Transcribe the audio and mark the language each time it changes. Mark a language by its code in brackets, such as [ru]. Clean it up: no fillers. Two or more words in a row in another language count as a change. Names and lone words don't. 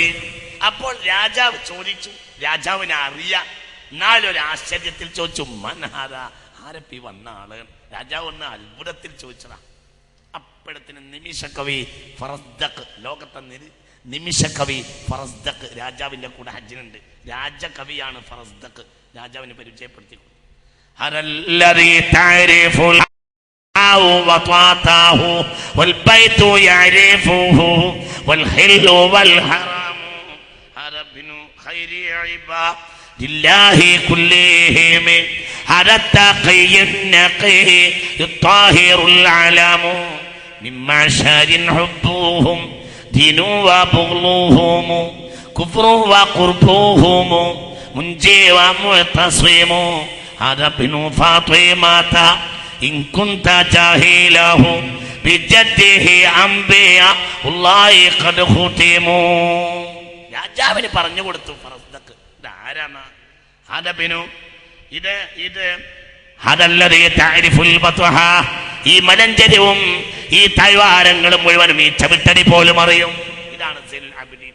[ml] അപ്പോൾ രാജാവ് ചോദിച്ചു, രാജാവിനെ അറിയാം, എന്നാലൊരു ആശ്ചര്യത്തിൽ ചോദിച്ചു, മൻഹാദ, ആരപ്പി വന്ന ആള്? രാജാവ് ഒന്ന് അത്ഭുതത്തിൽ ചോദിച്ചതാ. അപ്പോഴത്തിന് നിമിഷകവി ഫറസ്ദഖ്, ലോകത്തെ നിമിഷകവി ഫറസ്ദഖ് രാജാവിന്റെ കൂടെ ഹജ്ജിനുണ്ട്. രാജകവിയാണ് ഫറസ്ദഖ്. രാജാവിനെ പരിചയപ്പെടുത്തി. [ar] لله كلهم هذا التقي النقي الطاهر العلم من معشر حبهم دين وبغلهم كفر وقربهم منجي ومعتصم هذا ابن فاطمة إن كنت جاهله بجده أنبياء الله قد ختموا. [ml] രാജാവിന് പറഞ്ഞു കൊടുത്തു ഫറസ്ദഖ്. ഇതാരാണ്? ഹദബിനു, ഇത് [ar] هذا الذي تعرف البطحاء, [ml] ഈ മലഞ്ചരിവും ഈ താഴ്വാരങ്ങളും മുഴുവനും ഈ ചവിട്ടടി പോലും അറിയും. ഇതാണ് സൈനുൽ ആബിദീൻ.